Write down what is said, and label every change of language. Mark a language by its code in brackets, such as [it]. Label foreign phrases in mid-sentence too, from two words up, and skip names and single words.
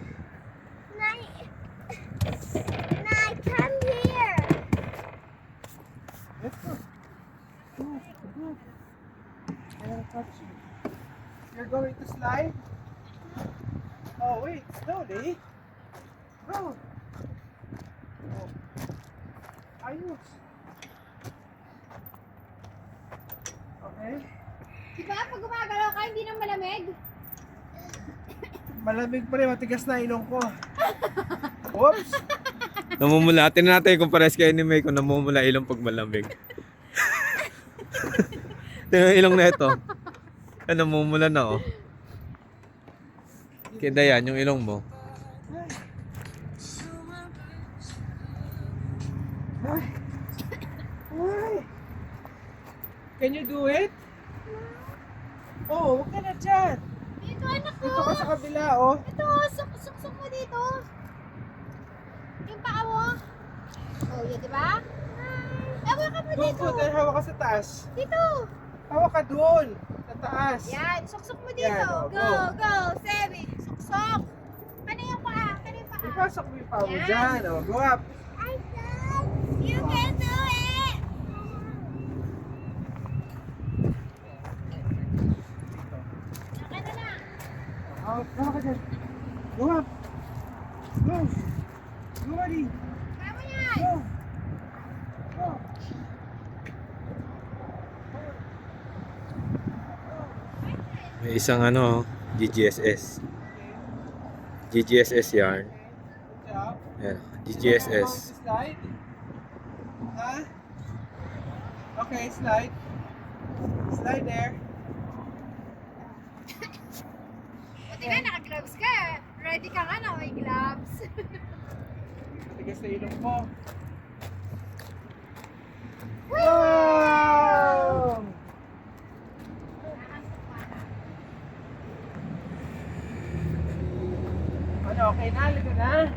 [en] Nay! Nay, come here! Let's go. Go. I'll touch you. You're going to slide? Oh, wait, slowly. Go. [tl] Oh. Ayos. Okay. Diba, pag gumagalaw ka, hindi nang malamig? Malamig pa rin, matigas na ilong ko. Oops. Namumula. Tingnan natin kung pares kayo ni May kung namumula ilong pag malamig. Tingnan ilong na ito. Namumula na oh. Kaya yan, yung ilong mo. Ay. Ay. [en] Can you do it? [tl] Oh, huwag ka na dyan. Dito, anak ko. Dito ka sa kabila, oh. Ito, suksok mo dito. Yung paa mo. Oh, yan, diba? Hawak ka mo Doon dito. po, dahil hawak ka sa taas. Dito. Hawak ka doon, sa taas. Yan, suksok mo dito. Yan, oh, [en] Go, go. [tl] go, Sebi. Suksok. Kano yung paa? Kano yung paa? Ipasok mo yung paa mo Yan. dyan, [en] oh. Go up. I can! You can do it! [tl] Akin na lang. Hawak ka dyan. [en] Go up. Go. Go, buddy. [tl] Kaya mo yan. [en] Go. Go. [tl] May isang ano, GGSS. GGSS yarn. [en] Good job. [tl] Yan, [en] Going [tl] GGSS. [en] to slide? Huh? Okay, slide. Slide there. [tl] Buti nga, naka-gloves ka. Ready ka nga na, may gloves. Tigas na ilong mo. Wow! Ano, okay na? Liga na?